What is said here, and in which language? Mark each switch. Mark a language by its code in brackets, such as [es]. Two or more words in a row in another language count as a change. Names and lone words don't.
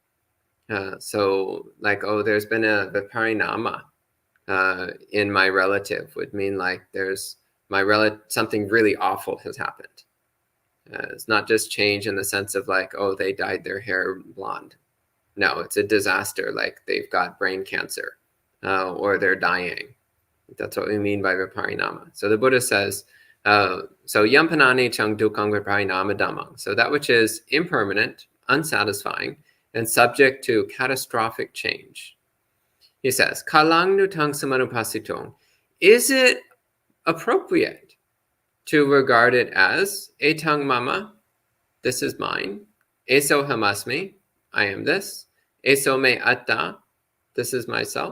[en] So like, oh, there's been a viparinama in my relative would mean like there's something really awful has happened. It's not just change in the sense of like, oh, they dyed their hair blonde. No, it's a disaster, like they've got brain cancer or they're dying. That's what we mean by viparinama. So the Buddha says, so [pi] yampanani chang dukkang viparinama dhammang. [en] So that which is impermanent, unsatisfying, and subject to catastrophic change. He says, [pi] kalang nutang samanupasitong. [en] Is it appropriate to regard it as [pi] etang mama, [en] this is mine, [pi] eso hamasmi, [en] I am this, [pi] eso me atta, [en] this is myself?